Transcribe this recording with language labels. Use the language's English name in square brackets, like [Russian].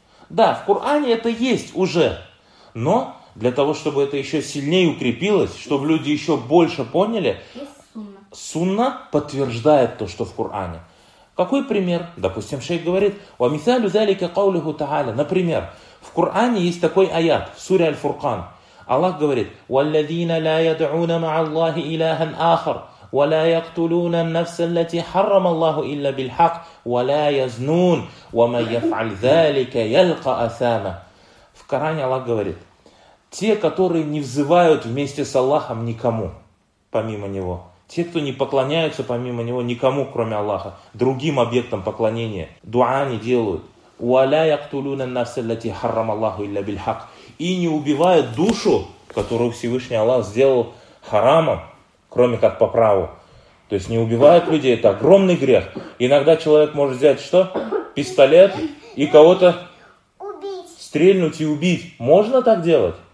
[Russian] Да, в Коране это есть уже, но для того, чтобы это еще сильнее укрепилось, чтобы люди еще больше поняли, сунна подтверждает то, что в Коране. Какой пример? Допустим, шейх говорит, [Arabic] ва мисалю залика каулиху тааля. [Russian] Например, в Коране есть такой аят в суре Аль-Фуркан. Аллах говорит, [Arabic] ва ладина ла ядуна ма Аллахи иляхан ахар. ولا يقتلون النفس التي حرم الله إلا بالحق ولا يزنون ومن يفعل ذلك يلقى أثاما. [Russian] В Коране Аллах говорит, те, которые не взывают вместе с Аллахом никому, помимо Него, те, кто не поклоняются помимо Него никому, кроме Аллаха, другим объектам поклонения, дуа не делают. [Arabic] ولا يقتلون النفس التي حرم الله إلا بالحق. [Russian] И не убивают душу, которую Всевышний Аллах сделал харамом, кроме как по праву. То есть не убивают людей, это огромный грех. Иногда человек может взять что? Пистолет и кого-то убить. Стрельнуть и убить. Можно так делать?